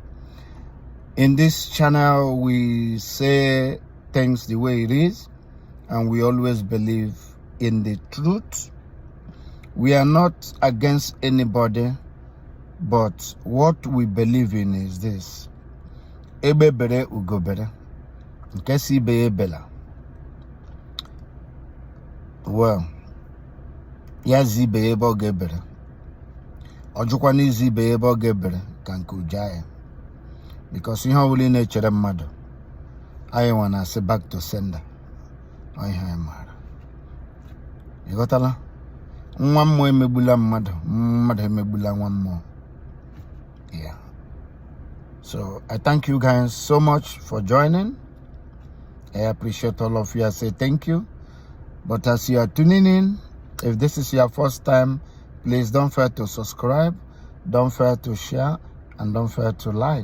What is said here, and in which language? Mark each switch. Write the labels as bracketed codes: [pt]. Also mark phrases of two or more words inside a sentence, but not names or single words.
[en] In this channel, we say things the way it is, and we always believe in the truth. We are not against anybody, but what we believe in is this. [ig] Ebe bere ugo bere. Nke si be ebela. Well, ya zibe ebe oge bere. Ojukwa ni zibe ebe oge bere ka nke ujaya. Because ihe ọbụla na-echere mmadụ, anyị nwa na-asị [en] back to sender. [ig] Ọ ihe anyị maara. Ị ghọtala? Nwa mmụọ emegbula mmadụ, mmadụ emegbula nwa mmụọ. [en] Yeah. So I thank you guys so much for joining. I appreciate all of you. I say thank you. But as you are tuning in, if this is your first time, please don't forget to subscribe, don't forget to share, and don't forget to like.